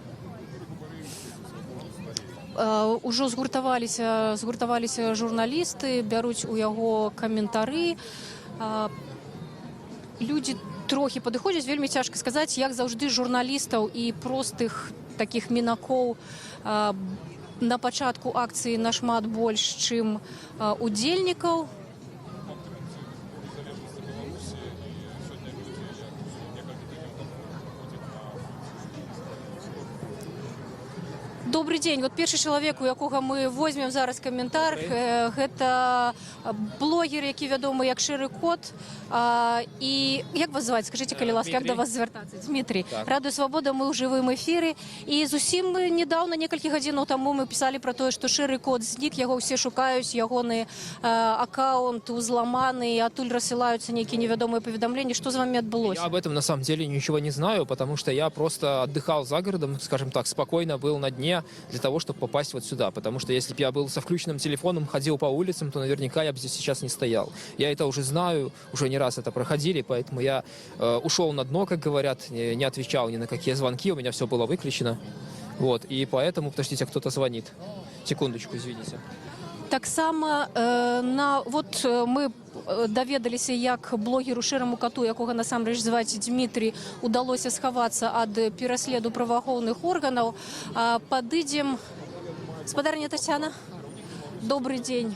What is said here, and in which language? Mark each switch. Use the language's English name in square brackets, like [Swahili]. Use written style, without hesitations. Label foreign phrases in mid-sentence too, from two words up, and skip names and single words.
[Belarusian] Ужо згуртаваліся журналісты, бяруць у яго каментары. Людзі трохі падыходзяць, вельмі цяжка сказаць, як заўжды журналістаў і простых такіх мінакоў на пачатку акцыі нашмат больш, чым удзельнікаў. [Russian] Добрый день. [Belarusian] Вот першы чалавек, у якога мы возьмем зараз каментар, гэта блогер, які вядомы як Шэры Кот. І як вас зваць? Скажыце, калі ласка, як да вас звяртацца? Дмітрий. Радыё Свабода, мы ў жывым эфіры. І зусім недаўна, некалькі гадзінаў таму мы пісалі пра тое, што Шэры Кот знік, яго ўсе шукаюць, ягоны аккаунт узламаны, і адтуль рассылаюцца нейкія невядомыя паведамленні. Што з вами адбылося? [Russian] Я об этом на самом деле ничего не знаю, потому что я просто отдыхал за городом, скажем так, спокойно был на дне для того, чтобы попасть вот сюда. Потому что если бы я был со включенным телефоном, ходил по улицам, то наверняка я бы здесь сейчас не стоял. Я это уже знаю, уже не раз это проходили, поэтому я ушел на дно, как говорят, не отвечал ни на какие звонки, у меня все было выключено. Вот, и поэтому, подождите, кто-то звонит. Секундочку, извините. [Belarusian] Таксама мы даведаліся, як блогеру Шэраму Кату, якога насамрэч зваць Дмітрий, удалося схавацца ад пераследу праваахоўных органаў. Падыдзем. Спадарня Тацяна. [Russian] Добрый день.